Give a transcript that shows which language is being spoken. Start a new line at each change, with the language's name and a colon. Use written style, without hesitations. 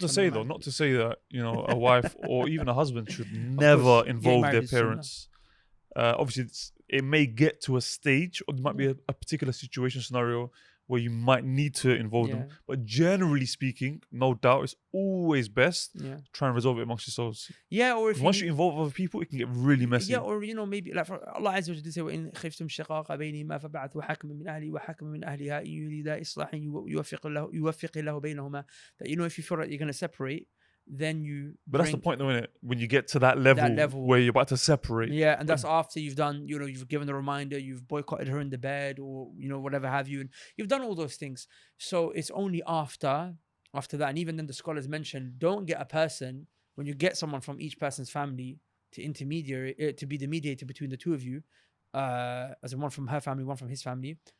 English: Not to say that, a wife or even a husband should never involve their parents. Obviously, it may get to a stage, or there might be a particular situation, scenario where you might need to involve them. But generally speaking, no doubt, it's always best try and resolve it amongst yourselves. Yeah, or if once you involve other people, it can get really messy. Yeah, or maybe like Allah Azza wa Jalla say,
Arabic: وَإِنْ خِفْتُمْ شِقَاقَ بَيْنِهِمَا فَبَعَثُوا حَكَمًا مِنْ أَهْلِهِ وَحَكَمًا مِنْ أَهْلِهَا إِنْ يُرِيدَا إِصْلَاحًا يُوَفِّقِ اللَّهُ بَيْنَهُمَا.
English: That if you feel like you're going to separate, then you. But that's the point, though, isn't it? When you get to that level where you're about to separate. Yeah, and that's after you've done, you've given the reminder, you've boycotted her in the bed, or whatever have you, and you've done all those things. So it's only after that, and even then the scholars mentioned, don't get a person, when you get someone from each person's family to to be the mediator between the two of you, as in one from her family, one from his family.